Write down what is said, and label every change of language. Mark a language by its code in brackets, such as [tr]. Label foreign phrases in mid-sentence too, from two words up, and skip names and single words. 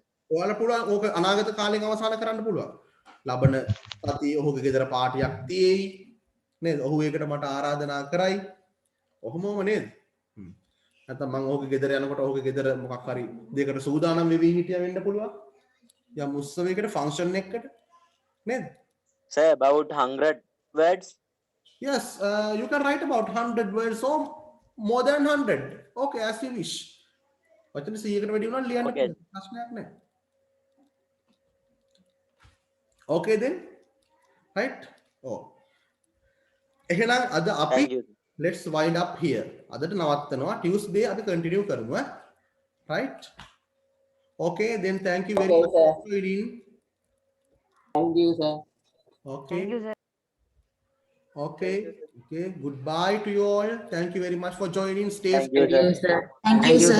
[si] ඔයාලා පුළුවන් ඕක අනාගත කාලෙන් අවසන් කරන්න පුළුවන්. ලබන සතියේ ඔහුගේ ගෙදර පාටියක් තියෙයි නේද? ඔහු ඒකට මට ආරාධනා කරයි. ඔහොමම නේද? නැත්නම් මම ඔහුගේ ගෙදර යනකොට ඔහුගේ ගෙදර මොකක් හරි දෙයකට සූදානම් වෙවි හිටියා වෙන්න පුළුවන්. යම් උත්සවයකට ෆන්ක්ෂන් එකකට නේද? [en] Sir, about 100 words. Yes, you can write about 100 words or more than 100. Okay, as you wish. [si] වචන 100කට වැඩි වුණා ලියන්න [en] Okay. [si] ප්‍රශ්නයක් නැහැ. [en] Okay then. [si] Right? එහෙනම් අද අපි [en] Thank you. let's wind up here. [si] අදට නවත්තනවා. Tuesday අපි continue කරමු. [en] Right? Okay, then thank you very much for joining. Thank you sir. Okay. Thank you, sir. Okay. Okay. Goodbye to you all. Thank you very much for joining. Stay Thank you, safe. sir. Thank you, sir.